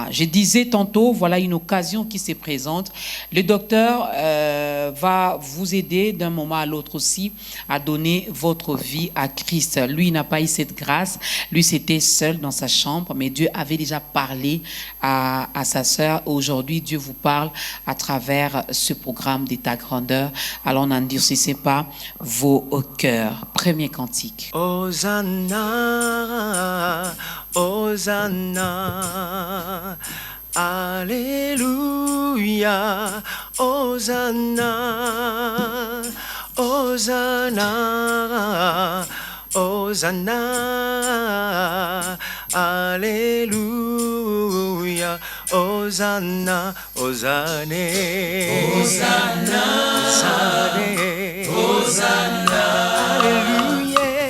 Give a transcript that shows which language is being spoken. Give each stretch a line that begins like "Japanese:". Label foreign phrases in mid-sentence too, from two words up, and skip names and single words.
French: Je disais tantôt, voilà une occasion qui se présente. Le docteur va vous aider d'un moment à l'autre aussi à donner votre vie à Christ. Lui, il n'a pas eu cette grâce. Lui, c'était seul dans sa chambre, mais Dieu avait déjà parlé à sa sœur. Aujourd'hui, Dieu vous parle à travers ce programme d'État grandeur. Alors, n'endurcissez pas vos cœurs. Premier cantique. Hosanna, Hosanna, Alléluia, Hosanna, Hosanna, Hosanna, Alléluia, Hosanna, Hosanna, Hosanna, Hosanna, Alléluia,